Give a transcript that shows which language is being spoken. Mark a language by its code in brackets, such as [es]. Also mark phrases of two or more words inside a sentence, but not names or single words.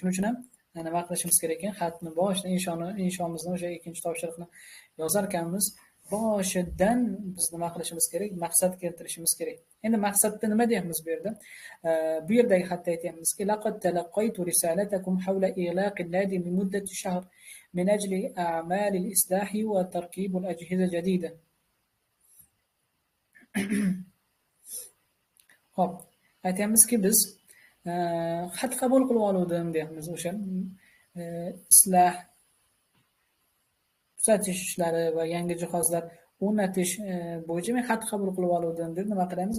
[uz] Shuning uchun ham nima qilishimiz kerak ekan? Xatni boshidan inshomizni o'sha ikkinchi topshiriqni yozar ekanmiz, boshidan biz nima qilishimiz kerak? Maqsad keltirishimiz kerak. Endi maqsadda nima deyapmiz bu yerda? Bu yerdagi xatda aytyapmizki, [ar] لقد تلقيت رسالتكم حول إغلاق النادي لمدة شهر من أجل أعمال الإصلاح وتركيب الأجهزة الجديدة. [uz] Xo'p, aytyapmizki biz xat qabul qilib oluvdim deyapmiz. O'sha islah, tuzatish ishlari va yangi jihozlar o'rnatish bo'yicha men xat qabul qilib oluvdim deb nima qilamiz?